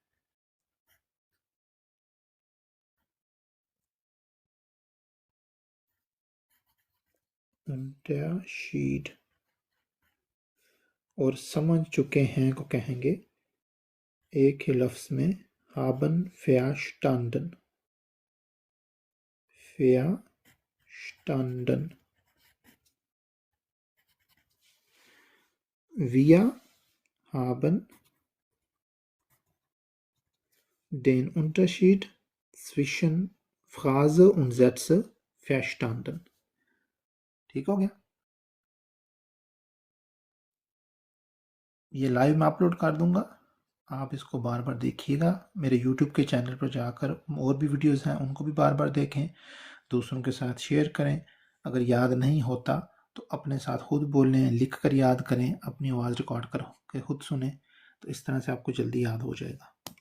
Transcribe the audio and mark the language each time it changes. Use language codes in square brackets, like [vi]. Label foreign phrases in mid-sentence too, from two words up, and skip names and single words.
[de] अंडरशीट। [ur] اور سمجھ چکے ہیں کو کہیں گے ایک ہی لفظ میں [de] haben verstanden। verstanden। Wir haben den Unterschied zwischen Phrase und Sätze verstanden। [ur] ٹھیک ہو گیا? یہ لائیو میں اپلوڈ کر دوں گا، آپ اس کو بار بار دیکھیے گا. میرے یوٹیوب کے چینل پر جا کر اور بھی ویڈیوز ہیں، ان کو بھی بار بار دیکھیں، دوسروں کے ساتھ شیئر کریں. اگر یاد نہیں ہوتا تو اپنے ساتھ خود بولیں، لکھ کر یاد کریں، اپنی آواز ریکارڈ کر کے خود سنے، تو اس طرح سے آپ کو جلدی یاد ہو جائے گا.